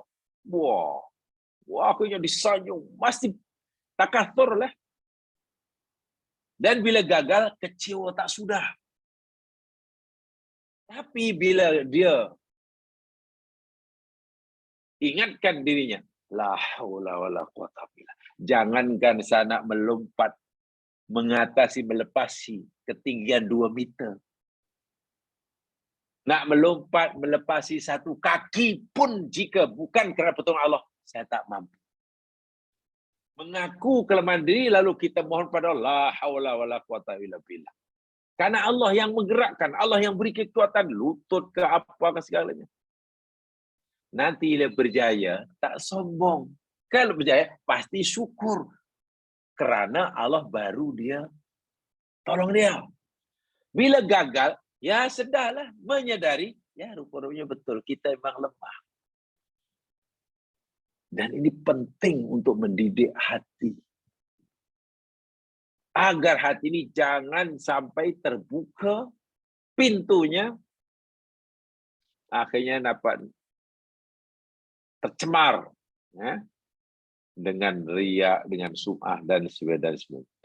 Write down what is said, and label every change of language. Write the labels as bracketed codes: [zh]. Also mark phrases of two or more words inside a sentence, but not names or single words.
[ms] Wah, akhirnya disanjung. Masih takatur lah. Dan bila gagal, kecewa tak sudah. Tapi bila dia ingatkan dirinya, [ar] لا حول ولا قوة بالله. [ms] Jangankan sana melompat, melepasi ketinggian 2 meter. Nak melompat, melepasi 1 kaki pun jika bukan kerana pertolongan Allah, saya tak mampu. Mengaku kelemahan diri, lalu kita mohon pada Allah, [ar] لا حول ولا قوة إلا بالله. [ms] Karena Allah yang menggerakkan, Allah yang beri kekuatan, lutut ke apa ke segalanya. Nanti bila berjaya, tak sombong. Kalau berjaya, pasti syukur. Kerana Allah baru dia tolong dia. Bila gagal, ya sedarlah, menyadari, ya rupa-rupanya betul, kita memang lemah. Dan ini penting untuk mendidik hati. Agar hati ini jangan sampai terbuka pintunya, akhirnya dapat tercemar ya, dengan riya, dengan sum'ah, dan sebagainya.